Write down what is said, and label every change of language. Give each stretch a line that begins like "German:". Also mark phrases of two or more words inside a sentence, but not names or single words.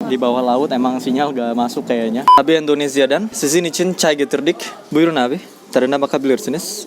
Indonesian: Di bawah laut emang sinyal gak masuk kayaknya.
Turkish: Abi Indonesia'dan sizin için çay getirdik. Buyurun abi. Tadına bakabilirsiniz.